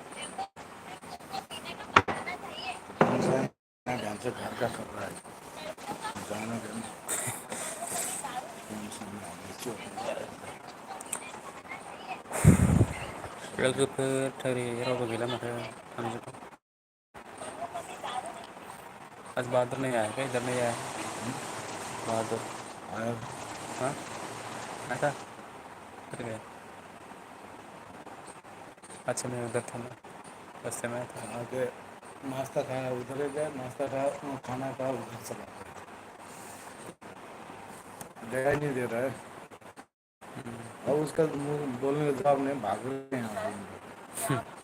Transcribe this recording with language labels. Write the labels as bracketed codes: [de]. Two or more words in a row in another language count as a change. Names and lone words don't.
[hi] ध्यान से घर का कर रहा है जाना [brx] लोगोफोर थारै रावबो गैला माथो थांजोब्बाय [hi] आज बहादुर नहीं आया क्या इधर नहीं आया बहादुर आया हाँ आया था किधर गया अच्छा मैं उधर था ना रास्ते में था आगे नाश्ता खाया उधर गया नाश्ता खाया खाना खाया उधर चला जगह ही नहीं दे रहा है अब उसका बोलने का जवाब नहीं भाग रहे हैं